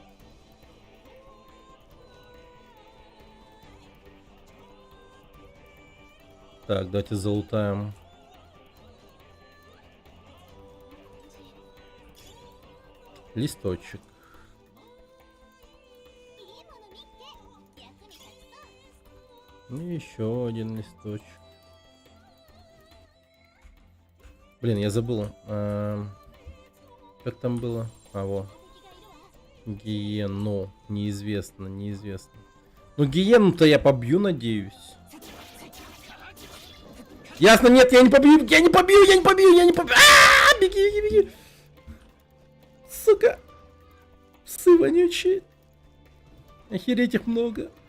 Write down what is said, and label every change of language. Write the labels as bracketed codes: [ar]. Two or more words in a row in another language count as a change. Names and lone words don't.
[ru] Так, давайте залутаем. Листочек. [ja] いいもの見つけ役に立ちそう [ru] И еще один листочек. Блин, я забыл. Как там было? А, во. [ja] 敵がいるわ [ru] Гиену. Неизвестно, неизвестно. Ну, гиену-то я побью, надеюсь. Ясно, нет, я не побью, я не побью, я не побью, я не побью. А, беги, беги, беги. Сука. Псы вонючие. Охереть их много.